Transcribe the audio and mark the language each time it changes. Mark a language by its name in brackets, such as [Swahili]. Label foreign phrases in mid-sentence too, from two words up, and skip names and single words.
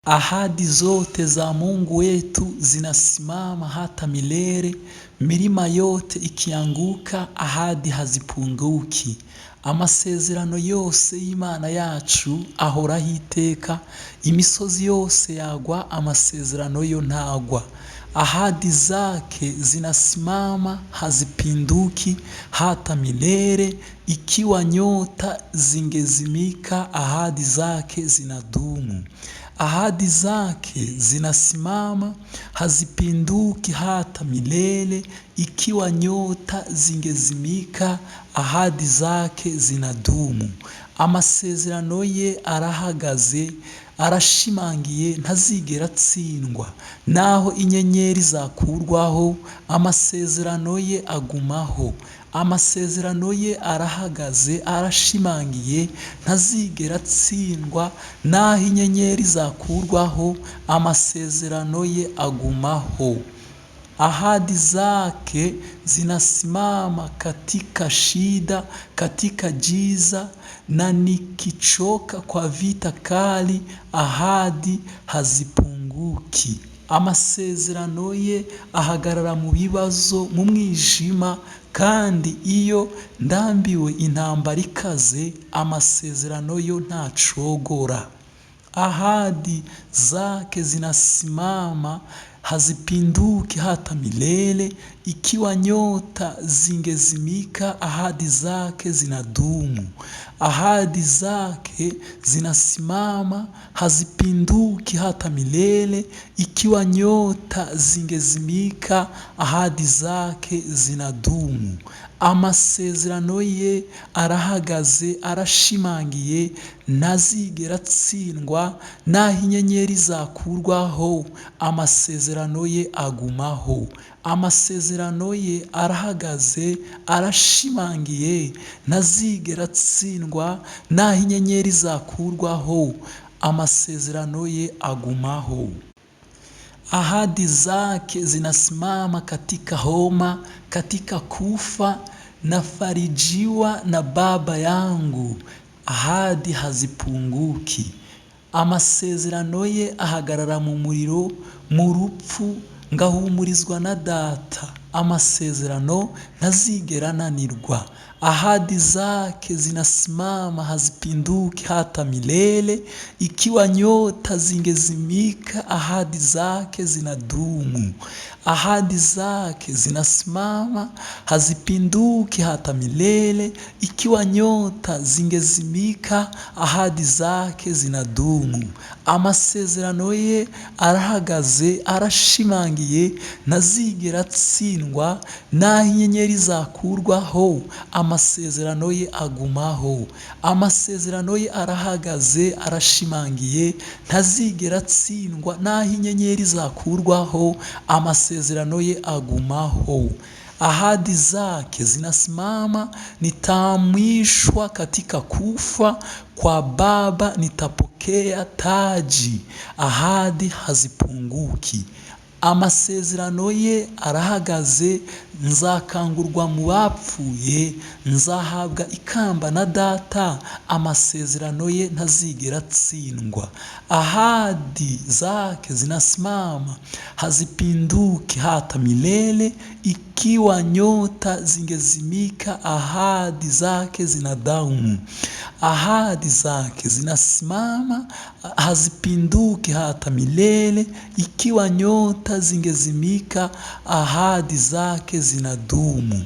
[Swahili] Ahadi zote za Mungu wetu zinasimama hata milele, milima yote ikianguka ahadi hazipunguki. [Kinyarwanda] Amasezerano yose y'Imana yacu ahoraho iteka, imisozi yose yagwa amasezerano yo ntagwa. [Swahili] Ahadi zake zinasimama hazipinduki hata milele, ikiwa nyota zingezimika ahadi zake zinadumu. Ahadi zake zinasimama hazipinduki hata milele, ikiwa nyota zingezimika ahadi zake zinadumu. [Kinyarwanda] Amasezerano ye arahagaze, arashimangiye, ntazigera atsindwa. Naho inyenyeri zakurwaho, amasezerano ye agumaho. Amasezerano ye arahagaze, arashimangiye, ntazigera atsindwa. Naho inyenyeri zakurwaho, amasezerano ye agumaho. [Swahili] Ahadi zake zinasimama katika shida, katika giza, na nikichoka kwa vita kali, ahadi hazipunguki. [Kinyarwanda] Amasezerano ye ahagarara mu bibazo, mu mwijima, kandi iyo ndambiwe intambara ikaze, amasezerano yo ntacogora. [Swahili] Ahadi zake zinasimama hazipinduki hata milele, ikiwa nyota zingezimika ahadi zake zinadumu. Ahadi zake zinasimama hazipinduki hata milele, ikiwa nyota zingezimika ahadi zake zinadumu. [Kinyarwanda] Amasezerano ye arahagaze, arashimangiye, ntazigera atsindwa. Naho inyenyeri zakurwaho, amasezerano ye agumaho. Amasezerano ye arahagaze, arashimangiye, ntazigera atsindwa. Naho inyenyeri zakurwaho, amasezerano ye agumaho. [Swahili] Ahadi zake zinasimama katika homa, katika kufa, nafarijiwa na Baba yangu. Ahadi hazipunguki. [Kinyarwanda] Amasezerano ye ahagarara mu muriro, mu rupfu, ngahumurizwa na Data. Amasezerano ntazigera ananirwa. [Swahili] Ahadi zake zinasimama hazipinduki hata milele, ikiwa nyota zingezimika ahadi zake zinadumu. Ahadi zake zinasimama hazipinduki hata milele, ikiwa nyota zingezimika ahadi zake zinadumu. [Kinyarwanda] Amasezerano ye arahagaze, arashimangiye, ntazigera atsindwa. Naho inyenyeri zakurwaho, amasezerano ye agumaho. Amasezerano ye arahagaze, arashimangiye, ntazigera atsindwa. Naho inyenyeri zakurwaho, amasezerano ye agumaho. [Swahili] Ahadi zake zinasimama, nitamwishwa katika kufa kwa Baba nitapokea taji. Ahadi hazipunguki. [Kinyarwanda] Amasezerano ye arahagaze, nzakangurwa mu bapfuye, nzahabwa ikamba na Data. Amasezerano ye ntazigera atsindwa. [Swahili] Ahadi zake zinasimama hazipinduki hata milele, ikiwa nyota zingezimika ahadi zake zinadumu. Ahadi zake zinasimama hazipinduki hata milele, ikiwa nyota zingezimika ahadi zake zinadumu.